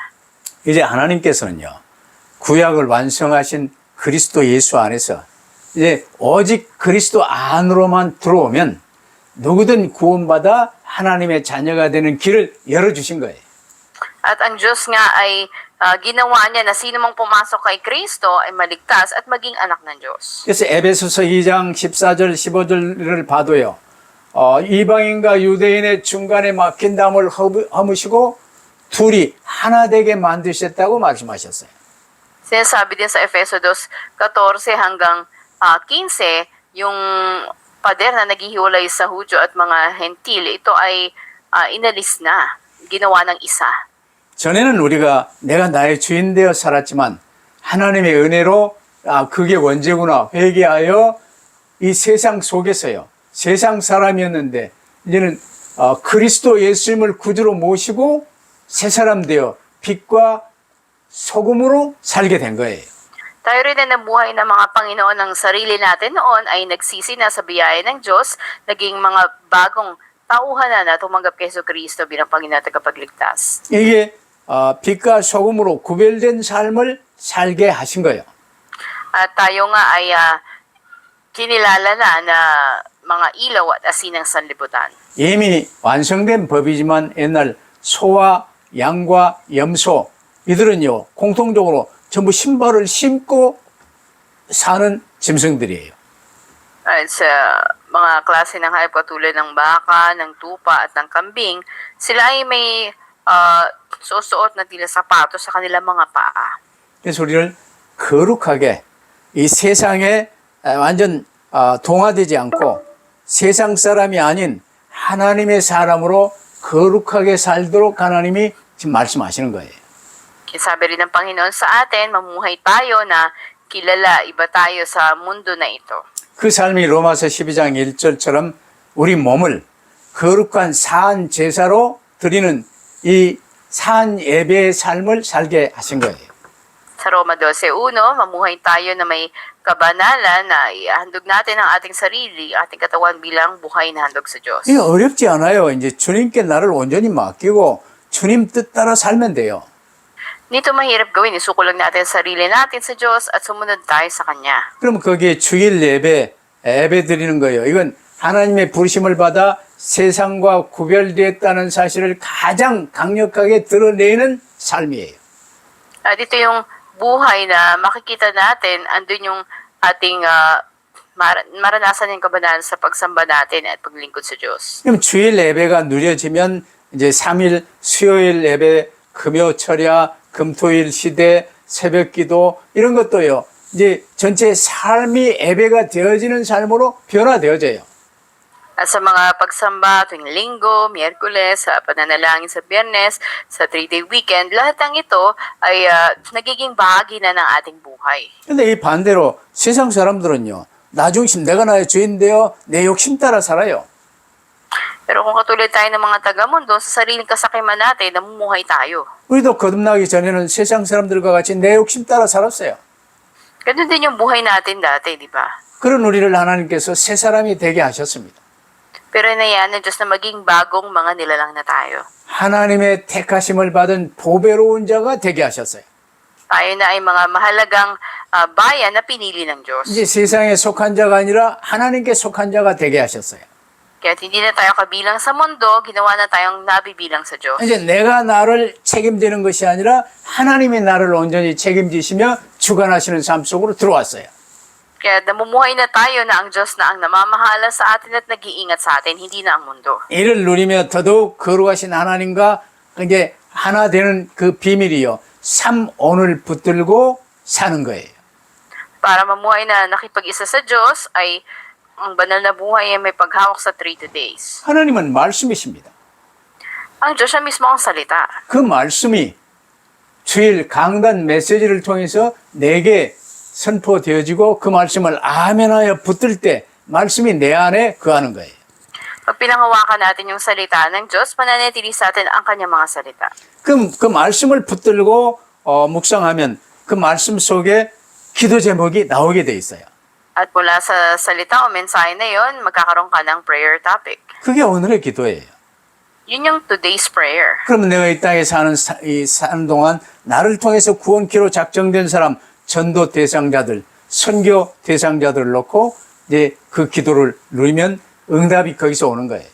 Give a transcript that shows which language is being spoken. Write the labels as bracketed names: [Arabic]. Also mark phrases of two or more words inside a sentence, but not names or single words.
[Korean] 이제 하나님께서는요, 구약을 완성하신 그리스도 예수 안에서 이제 오직 그리스도 안으로만 들어오면 누구든 구원받아 하나님의 자녀가 되는 길을 열어주신 거예요. [Filipino] At ang Diyos nga ay ginawa niya na sino mang pumasok kay Kristo ay maligtas at maging anak ng Diyos. [Korean] 그래서 에베소서 2장 14절 15절을 봐도요. 이방인과 유대인의 중간에 막힌 담을 허무시고 둘이 하나 되게 만드셨다고 말씀하셨어요. [Filipino] Sinasabi din sa Efeso 2:14 hanggang 15, yung pader na naghihiwalay sa Hudyo at mga Hentil, ito ay inalis na, ginawa ng isa. [Korean] 전에는 우리가 내가 나의 주인 되어 살았지만 하나님의 은혜로 그게 원죄구나 회개하여 이 세상 속에서요. 세상 사람이었는데 이제는 그리스도 예수님을 구주로 모시고 새 사람 되어 빛과 소금으로 살게 된 거예요. [Filipino] Tayo rin na nabuhay ng mga Panginoon ng sarili natin noon ay nagsisi na sa biyaya ng Diyos, naging mga bagong tauhan na tumanggap kay Jesucristo bilang Panginoon at tagapagligtas. [Korean] 이게 빛과 소금으로 구별된 삶을 살게 하신 거예요. [Filipino] At tayo nga ay kinilala na mga ilaw at asin ng sanlibutan. [Korean] 이미 완성된 법이지만 옛날 소와 양과 염소 이들은요 공통적으로 전부 신발을 신고 사는 짐승들이에요. [Filipino] At sa mga klase ng hayop katulad ng baka, ng tupa at ng kambing, sila ay may susuot na tila sapatos sa kanilang mga paa. [Korean] 그래서 우리를 거룩하게 이 세상에 완전 동화되지 않고 세상 사람이 아닌 하나님의 사람으로 거룩하게 살도록 하나님이 지금 말씀하시는 거예요. [Filipino] Kaya sabi rin ng Panginoon sa atin, mamuhay tayo na kilala, iba tayo sa mundo na ito. [Korean] 그 삶이 로마서 12장 1절처럼 우리 몸을 거룩한 사한 제사로 드리는 이 사한 예배의 삶을 살게 하신 거예요. [Filipino] Sa Roma 12:1, mamuhay tayo na may kabanalan na ihandog natin ang ating sarili, ating katawan bilang buhay na handog sa Diyos. [Korean] 이게 어렵지 않아요. 이제 주님께 나를 온전히 맡기고 주님 뜻 따라 살면 돼요. [Filipino] Nito mahirap gawin, isuko lang natin ang sarili natin sa Diyos at sumunod tayo sa Kanya. [Korean] 그럼 거기에 주일 예배 드리는 거예요. 이건 하나님의 부르심을 받아 세상과 구별되었다는 사실을 가장 강력하게 드러내는 삶이에요. [Filipino] Dito yung buhay na makikita natin, andun yung ating maranasan yung kabanalan sa pagsamba natin at paglingkod sa Diyos. [Korean] 그럼 주일 예배가 누려지면 이제 3일 수요일 예배, 금요 철야, 금토일 시대, 새벽 기도 이런 것도요. 이제 전체 삶이 예배가 되어지는 삶으로 변화되어져요. [Filipino] At sa mga pagsamba tuwing linggo, miyerkules, sa pananalangin sa biyernes, sa [English] 3-day weekend, [Filipino] lahat ng ito ay nagiging bahagi na ng ating buhay. [Korean] 근데 이 반대로 세상 사람들은요. 나 중심 내가 나의 주인데요. 내 욕심 따라 살아요. [Filipino] Pero kung katulad tayo ng mga taga-mundo, sa sariling kasakiman natin, namumuhay tayo. [Korean] 우리도 거듭나기 전에는 세상 사람들과 같이 내 욕심 따라 살았어요. [Filipino] Ganun din yung buhay natin dati, di ba? [Korean] 그런 우리를 하나님께서 새 사람이 되게 하셨습니다. [Filipino] Pero inayaan ng Diyos na maging bagong mga nilalang na tayo. [Korean] 하나님의 택하심을 받은 보배로운 자가 되게 하셨어요. [Filipino] Tayo na ay mga mahalagang bayan na pinili ng Diyos. [Korean] 이제 세상에 속한 자가 아니라 하나님께 속한 자가 되게 하셨어요. [Filipino] Kaya hindi na tayo kabilang sa mundo, ginawa na tayong nabibilang sa Diyos. [Korean] 이제 내가 나를 책임지는 것이 아니라 하나님이 나를 온전히 책임지시며 주관하시는 삶 속으로 들어왔어요. [Filipino] Kaya namumuhay na tayo na ang Diyos na ang namamahala sa atin at nag-iingat sa atin, hindi na ang mundo. [Korean] 이를 누리며 더더욱 거룩하신 하나님과 이제 하나 되는 그 비밀이요. 삼온을 붙들고 사는 거예요. [Filipino] Para mamuhay na nakipag-isa sa Diyos ay ang banal na buhay ay may paghawak sa 3 days. [Korean] 하나님은 말씀이십니다. [Filipino] Ang Diyos siya mismo ang salita. [Korean] 그 말씀이 주일 강단 메시지를 통해서 내게 선포되어지고 그 말씀을 아멘하여 붙들 때 말씀이 내 안에 거하는 거예요. [Filipino] Pag pinanghawakan natin yung salita ng Diyos, mananatili sa atin ang kanyang mga salita. [Korean] 그럼 그 말씀을 붙들고 묵상하면 그 말씀 속에 기도 제목이 나오게 돼 있어요. [Filipino] At mula sa salita o mensahe na yon, magkakaroon ka ng [English] prayer topic. [Korean] 그게 오늘의 기도예요. [Filipino] Yun yung [English] today's prayer. [Korean] 그러면 내가 이 땅에 사는 동안 나를 통해서 구원키로 작정된 사람, 전도 대상자들, 선교 대상자들을 놓고 이제 그 기도를 누리면 응답이 거기서 오는 거예요.